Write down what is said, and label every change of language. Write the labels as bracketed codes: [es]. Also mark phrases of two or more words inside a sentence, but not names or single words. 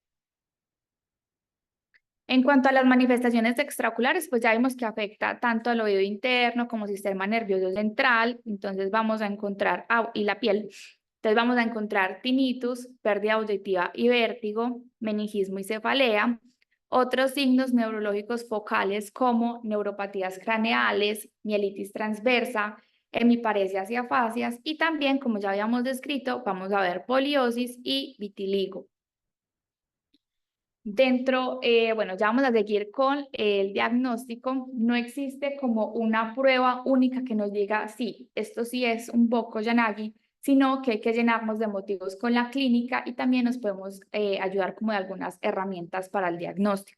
[es] En cuanto a las manifestaciones extraoculares, pues ya vimos que afecta tanto al oído interno como sistema nervioso central, entonces vamos a encontrar, y la piel, entonces vamos a encontrar tinnitus, pérdida auditiva y vértigo, meningismo y cefalea, otros signos neurológicos focales como neuropatías craneales, mielitis transversa, hemiparesias y afasias, y también, como ya habíamos descrito, vamos a ver poliosis y vitiligo. Bueno, ya vamos a seguir con el diagnóstico. No existe como una prueba única que nos diga, sí, esto sí es un Bokk Yanagi, sino que hay que llenarnos de motivos con la clínica, y también nos podemos ayudar como de algunas herramientas para el diagnóstico.